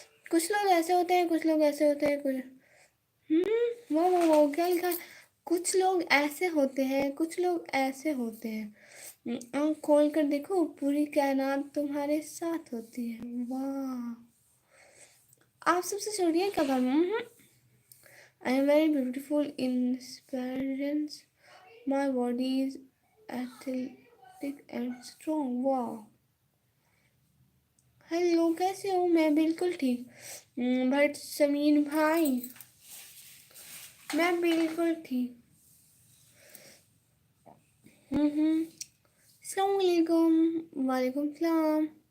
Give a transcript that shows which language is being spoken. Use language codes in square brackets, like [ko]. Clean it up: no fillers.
[hi] कुछ लोग ऐसे होते हैं, कुछ लोग ऐसे होते हैं, कुछ वो क्या लिखा है? कुछ लोग ऐसे होते हैं, कुछ लोग ऐसे होते हैं। आँख खोल कर देखो, पूरी कायनात तुम्हारे साथ होती है। वाह। आप सबसे छोटी हैं क्या घर? [en] I am very beautiful in appearance. My body is athletic and strong. Wow. [hi] Hello, कैसे हो? मैं बिल्कुल ठीक। बट समीर भाई, मैं बिल्कुल ठीक। अस्सलाम वालेकुम। वालेकुम सलाम।